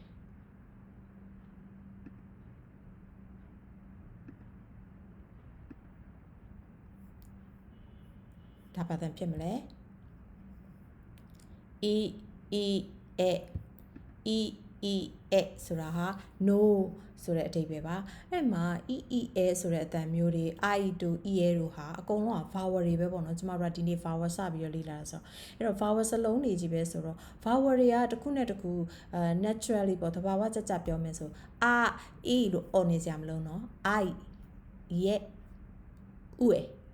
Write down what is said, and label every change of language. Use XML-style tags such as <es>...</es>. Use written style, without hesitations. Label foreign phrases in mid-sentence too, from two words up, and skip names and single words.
<my>ဒါပါတန်ဖြစ်မလဲe ဆိုတာဟာ no ဆိုတဲ့အဓိပ္ပာယ်ပါအဲ့မှာ ဆိုတဲ့အတန်မျိုး တွေ i to e တို့ဟာအကုန်လုံးက vowel တွေပဲပေါ့နော်ကျမတို့ကဒီနေ့ vowel စပြီးတော့လေ့လာတာဆိုအဲ့တော့ vowel စလုံးတွေကြီးပဲဆိုတော့ vowel တွေကတစ်ခုနဲ့တစ်ခုnaturally ပေါ့သဘာဝကျကျပြောမယ်ဆိုလို့ အော်နေစရာမလိုနော် i ရဲ့ဥရဲ့</my>